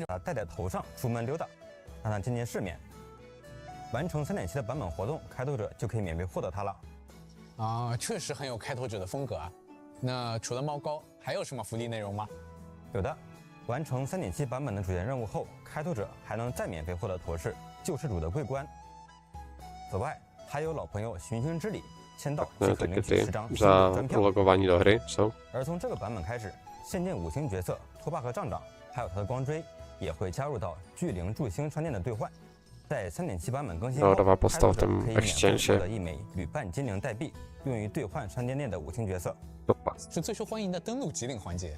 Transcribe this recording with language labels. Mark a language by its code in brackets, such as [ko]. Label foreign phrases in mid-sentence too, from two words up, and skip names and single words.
[zh] 把它戴在头上出门溜达，让它见见世面。完成3.7的版本活动，开拓者就可以免费获得它了。确实很有开拓者的风格啊。那除了猫膏，还有什么福利内容吗？有的。完成3.7版本的主线任务后，开拓者还能再免费获得头饰救世主的桂冠。此外，还有老朋友寻星之礼。签到即可领取10张专票。 [cs] logování do hry jsou。 [zh] 而从这个版本开始， 限定5星角色拖把和杖杖，还有他的光锥，也会加入到巨灵祝星商店的兑换。在3.7版本更新后，开拓者可以免费获得1枚旅伴精灵代币，用于兑换商店内的5星角色。是最受欢迎的登录集领环节。